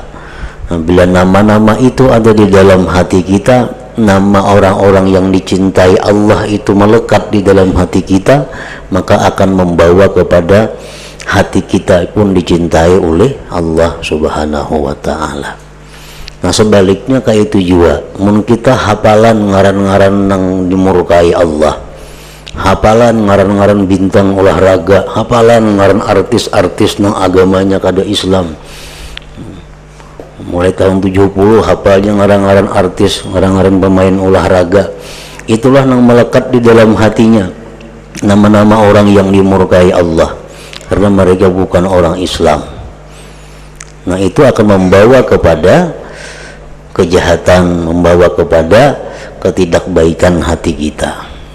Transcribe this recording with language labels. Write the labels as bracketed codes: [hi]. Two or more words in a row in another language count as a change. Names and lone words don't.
[id] Nah, bila nama-nama itu ada di dalam hati kita, nama orang-orang yang dicintai Allah itu melekat di dalam hati kita, maka akan membawa kepada hati kita pun dicintai oleh Allah [ar] سبحانه وتعالى. [id] Nah, sebaliknya kayak itu juga, [bjn] mun kita hafalan ngaran-ngaran yang dimurkai Allah, hafalan ngaran-ngaran bintang olahraga, hafalan ngaran artis-artis nang agamanya kada Islam, mulai tahun 70 hafalnya ngaran-ngaran artis, ngaran-ngaran pemain olahraga, itulah yang melekat di dalam hatinya nama-nama orang yang dimurkai Allah, karena mereka bukan orang Islam. [id] Nah, itu akan membawa kepada kejahatan, membawa kepada ketidakbaikan hati kita.